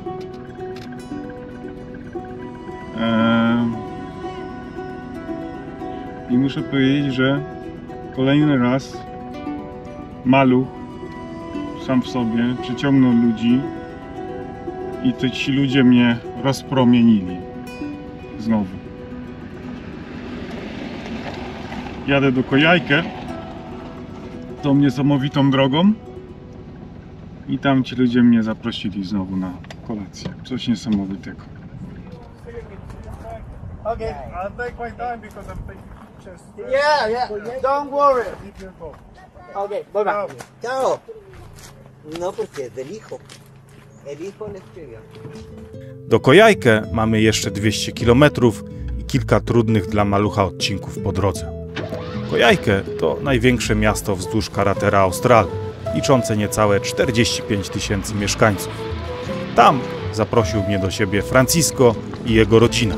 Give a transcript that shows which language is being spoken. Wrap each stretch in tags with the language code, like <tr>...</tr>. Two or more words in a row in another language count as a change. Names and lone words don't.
<pl>I muszę powiedzieć, że kolejny raz maluch sam w sobie przyciągnął ludzi i ci ludzie mnie rozpromienili znowu. Jadę do Coyhaique tą niesamowitą drogą i tam ci ludzie mnie zaprosili znowu na kolację. Coś niesamowitego.</pl> <en>Okay, I'll take my time because I'm taking pictures. Yeah, don't worry. Okay, bye bye.</en> <es>Chao. Chao. No, porque es del hijo. El hijo le escribió.</es> <pl>Do Coyhaique mamy jeszcze 200 km i kilka trudnych dla malucha odcinków po drodze. Coyhaique to największe miasto wzdłuż Carretera Austral, liczące niecałe 45 000 mieszkańców. Tam zaprosił mnie do siebie Francisco i jego rodzina.</pl>